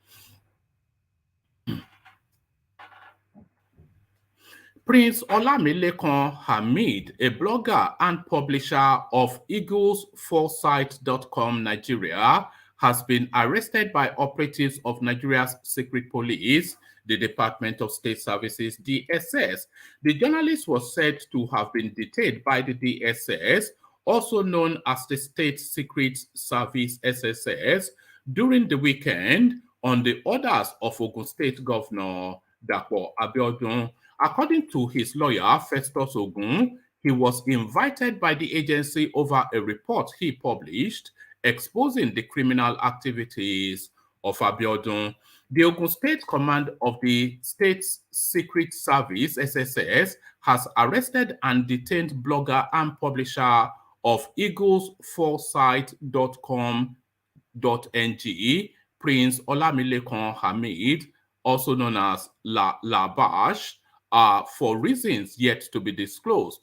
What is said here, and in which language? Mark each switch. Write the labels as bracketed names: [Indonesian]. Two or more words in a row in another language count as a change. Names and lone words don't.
[English] Prince Olamilekan Hamid, a blogger and publisher of eaglesforesight.com Nigeria, has been arrested by operatives of Nigeria's secret police, the Department of State Services, DSS. The journalist was said to have been detained by the DSS, also known as the State Secret Service, SSS, during the weekend on the orders of Ogun State Governor Dapo Abiodun. According to his lawyer, Festus Ogun, he was invited by the agency over a report he published exposing the criminal activities of Abiodun. The Ogun State Command of the State's Secret Service, SSS, has arrested and detained blogger and publisher of eaglesforesight.com.ng, Prince Olamilekan Hamid, also known as Labash, for reasons yet to be disclosed.